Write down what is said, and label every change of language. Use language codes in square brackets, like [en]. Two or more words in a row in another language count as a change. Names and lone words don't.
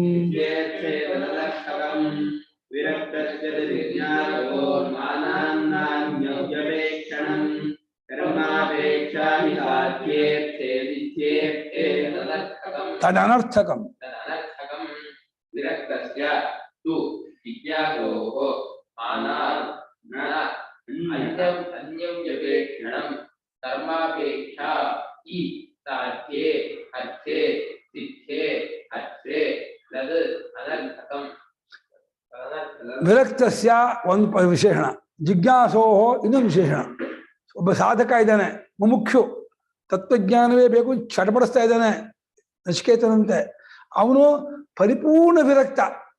[sa] ತದನರ್ಥಕಂ ವಿರಕ್ತಸ್ಯ ತು ಜಿಜ್ಞಾಸೋಃ ಅನ್ಯವ್ಯಪೇಕ್ಷಣಂ ಕರ್ಮಾಪೇಕ್ಷಾ ಹಿ ಸಾಧ್ಯೇ ಅರ್ಥೇ ಸಿದ್ಧೇ ಅರ್ಥೇ ತದ್ ಅನರ್ಥಕಂ. [kn] ವಿರಕ್ತಸ್ಯ ಒಂದು ವಿಶೇಷಣ, ಜಿಜ್ಞಾಸೋಹೋ ಇನ್ನೊಂದು ವಿಶೇಷಣ. ಒಬ್ಬ ಸಾಧಕ ಇದ್ದಾನೆ, ಮುಮುಕ್ಷು, ತತ್ವಜ್ಞಾನವೇ ಬೇಕು ಚಟಪಡಿಸ್ತಾ ಇದ್ದಾನೆ ನಚಿಕೇತನಂತೆ. ಅವನು ಪರಿಪೂರ್ಣ ವಿರಕ್ತ.